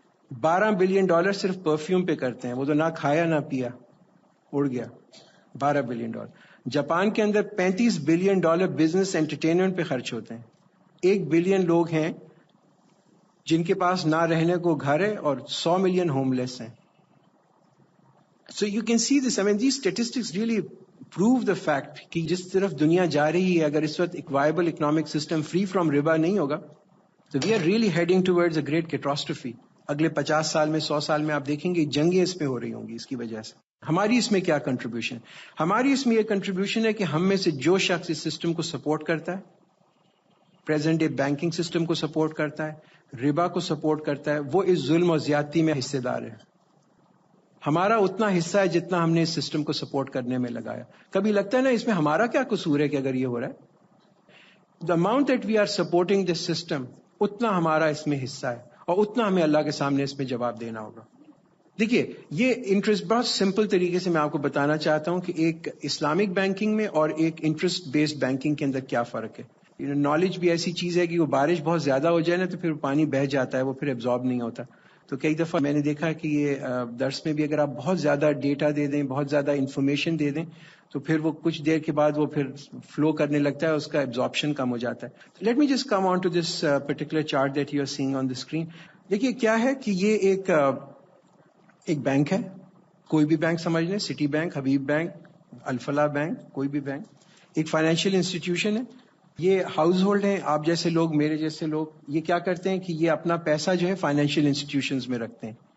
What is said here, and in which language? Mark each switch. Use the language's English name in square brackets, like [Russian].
[Urdu] $12 billion صرف perfume پہ کرتے ہیں. وہ تو نہ کھایا نہ پیا، اڑ گیا. $12 بلین. جاپان کے اندر $35 بلین بزنس انٹرٹینمنٹ پہ خرچ ہوتے ہیں. 1 بلین لوگ ہیں جن کے پاس نہ رہنے کو گھر ہے اور 100 ملین ہوم لیس ہیں. [English] So you can see this. I mean, these statistics really prove the fact [Urdu] کہ جس طرف دنیا جا رہی ہے, اگر اس وقت ایک [English] viable economic system free from [Urdu] ربا نہیں ہوگا, [English] so we are really heading towards a great catastrophe. [Urdu] اگلے 50 سال میں 100 سال میں آپ دیکھیں گے جنگیں اس پہ ہو رہی ہوں گی اس کی وجہ سے. ہماری اس میں کیا کنٹریبیوشن؟ ہماری اس میں یہ کنٹریبیوشن ہے کہ ہم میں سے جو شخص اس سسٹم کو سپورٹ کرتا ہے, پریزنٹ ڈے بینکنگ سسٹم کو سپورٹ کرتا ہے, ربا کو سپورٹ کرتا ہے, وہ اس ظلم اور زیادتی میں حصے دار ہے. ہمارا اتنا حصہ ہے جتنا ہم نے اس سسٹم کو سپورٹ کرنے میں لگایا. کبھی لگتا ہے نا اس میں ہمارا کیا قصور ہے کہ اگر یہ ہو رہا ہے. [English] the amount that we are supporting this system, [Urdu] اتنا ہمارا اس میں حصہ ہے اور اتنا ہمیں اللہ کے سامنے اس میں جواب دینا ہوگا. دیکھیے یہ انٹرسٹ بہت سمپل طریقے سے میں آپ کو بتانا چاہتا ہوں کہ ایک اسلامک بینکنگ میں اور ایک انٹرسٹ بیسڈ بینکنگ کے اندر کیا فرق ہے. نالج بھی ایسی چیز ہے کہ وہ بارش بہت زیادہ ہو جائے نا تو پھر پانی بہہ جاتا ہے, وہ پھر ایبزارب نہیں ہوتا. تو کئی دفعہ میں نے دیکھا کہ یہ درس میں بھی اگر آپ بہت زیادہ ڈیٹا دے دیں, بہت زیادہ انفارمیشن دے دیں, تو پھر وہ کچھ دیر کے بعد وہ پھر فلو کرنے لگتا ہے, اس کا ایبزارپشن کم ہو جاتا ہے. [English] Let me just come on to this particular chart that you are seeing on the screen. [Urdu] دیکھیے کیا ہے کہ یہ ایک بینک ہے, کوئی بھی بینک سمجھ لیں, سٹی بینک, حبیب بینک, الفلاح بینک, کوئی بھی بینک. ایک فائنینشیل انسٹیٹیوشن ہے. یہ ہاؤس ہولڈ ہیں, آپ جیسے لوگ, میرے جیسے لوگ, یہ کیا کرتے ہیں کہ یہ اپنا پیسہ جو ہے فائنینشیل انسٹیٹیوشنز میں رکھتے ہیں.